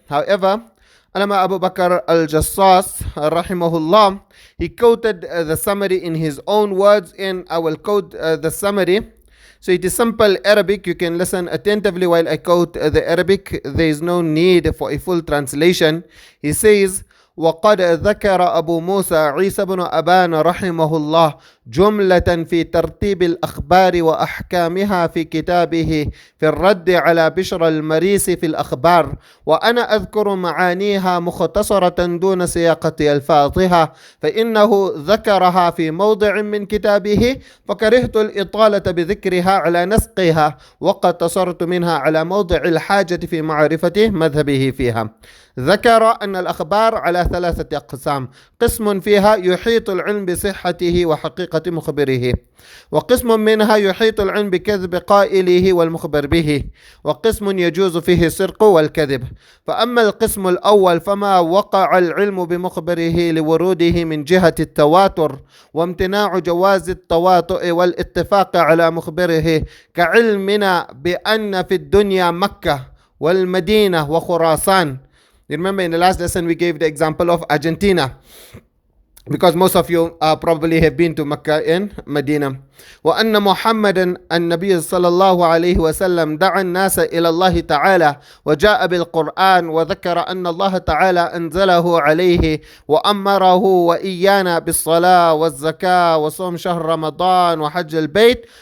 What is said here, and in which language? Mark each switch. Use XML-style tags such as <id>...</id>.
<en>However, Allama Abu Bakr al-Jassas rahimahullah, he quoted the summary in his own words, and I will quote the summary. So it is simple Arabic. You can listen attentively while I quote the Arabic. There is no need for a full translation. He says,</en> <ar>وقد ذكر أبو موسى عيسى بن أبان رحمه الله جملة في ترتيب الأخبار وأحكامها في كتابه في الرد على بشر المريس في الأخبار، وأنا أذكر معانيها مختصرة دون سياقة ألفاظها، فإنه ذكرها في موضع من كتابه فكرهت الإطالة بذكرها على نسقها، واقتصرت منها على موضع الحاجة في معرفة مذهبه فيها. ذكر أن الأخبار على ثلاثة أقسام: قسم فيها يحيط العلم بصحته وحقيقة مخبره، وقسم منها يحيط العلم بكذب قائله والمخبر به، وقسم يجوز فيه السرق والكذب. فأما القسم الأول فما وقع العلم بمخبره لوروده من جهة التواتر وامتناع جواز التواطؤ والاتفاق على مخبره، كعلمنا بأن في الدنيا مكة والمدينة وخراسان.</ar> <en>You remember in the last lesson we gave the example of Argentina, because most of you probably have been to Mecca and Medina.</en> <ar>وأن محمدا النبي صلى الله عليه وسلم دعا الناس إلى الله تعالى وجاء بالقرآن وذكر أن الله تعالى أنزله عليه وأمره وإيانا بالصلاة والزكاة وصوم شهر رمضان وحج البيت.</ar>